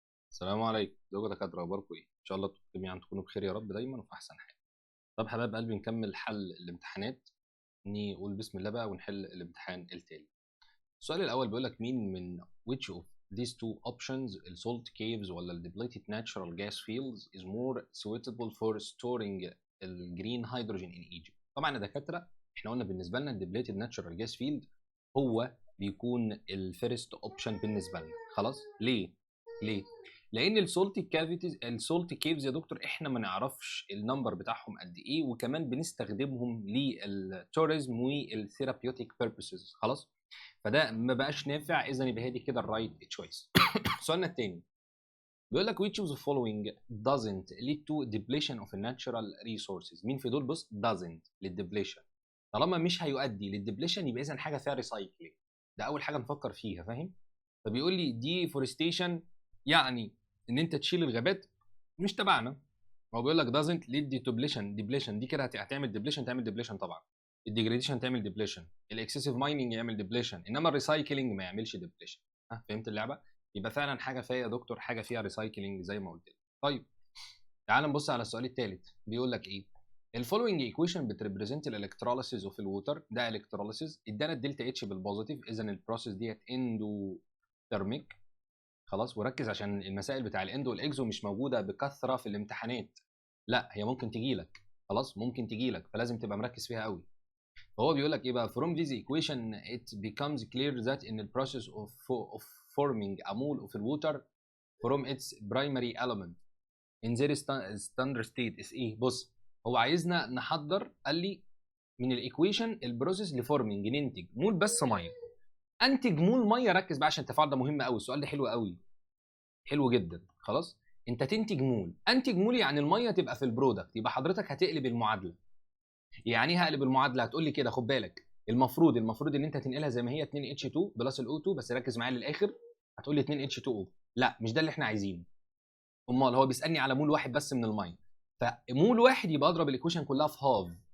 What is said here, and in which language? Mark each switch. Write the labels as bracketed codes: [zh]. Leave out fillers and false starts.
[ar] السلام عليكم، ازيكم يا دكاتره؟ اخباركم ايه؟ ان شاء الله جميعا تكونوا بخير يا رب دايما وفي احسن حال. طب حبايب قلبي، نكمل حل الامتحانات. نقول بسم الله بقى ونحل الامتحان التالي. السؤال الاول بيقول لك مين من [en] which of these two options السولت caves ولا depleted natural gas fields is more suitable for storing الجرين hydrogen in Egypt. [ar] طبعا يا دكاتره احنا قلنا بالنسبه لنا [en] depleted natural gas field [ar] هو بيكون الفيرست اوبشن بالنسبه لنا. خلاص ليه؟ لان السولت كيفز يا دكتور احنا ما نعرفش النمبر بتاعهم قد ايه، وكمان بنستخدمهم للتوريزم والثيرابيوتيك بيربسز. خلاص، فده ما بقاش نافع، اذا يبقى هي دي كده الرايت تشويس. سؤالنا الثاني بيقول لك [en] which of the following doesn't lead to depletion of natural resources. [ar] مين في دول؟ بص، doesn't للدبليشن. طالما مش هيؤدي للدبليشن يبقى اذا حاجه فيها ريسايكلينج. ده اول حاجه نفكر فيها، فاهم؟ فبيقول لي دي فورستيشن، يعني ان انت تشيل الغابات مش تبعنا. هو بيقول لك [en] doesn't lead to depletion [ar] دي كده هتعمل ديبليشن، تعمل ديبليشن طبعا. الديجريديشن تعمل ديبليشن، الاكسسيف مايننج يعمل ديبليشن، انما الريسايكلينج ما يعملش ديبليشن. ها، فهمت اللعبه؟ يبقى فعلا حاجه فيها يا دكتور حاجه فيها ريسايكلينج زي ما قلت لك. طيب تعال نبص على السؤال الثالث. بيقول لك ايه؟ الفولوينج ايكويشن بتريبريزنت الالكتروليسيس اوف الووتر. ده الكتروليسيس، ادانا الدلتا اتش بالبوزيتيف، اذا البروسيس ديت اندو ثيرميك. خلاص، وركز عشان المسائل بتاع الاندو والاكزو مش موجوده بكثره في الامتحانات. لا، هي ممكن تجي لك، خلاص ممكن تجي لك، فلازم تبقى مركز فيها قوي. فهو بيقول لك ايه بقى؟ [en] from this equation it becomes clear that in the process of forming a mole of water from its primary element in their standard state is [ar] ايه؟ بص، هو عايزنا نحضر، قال لي من الايكويشن البروسيس لفورمنج ننتج مول بس ميه. انتج مول ميه، ركز بقى عشان التفاعل ده مهم قوي، السؤال ده حلو قوي، حلو جدا. خلاص، انت تنتج مول، انتج مول يعني الميه تبقى في البرودكت، يبقى حضرتك هتقلب المعادله. يعني ايه هقلب المعادله؟ هتقول لي كده، خد بالك، المفروض ان انت تنقلها زي ما هي 2 اتش 2 بلس الاو 2، بس ركز معايا للاخر. هتقول لي 2 اتش 2 او، لا مش ده اللي احنا عايزينه. امال هو بيسالني على مول واحد بس من الميه، فمول واحد يبقى اضرب الايكويشن كلها في هاف.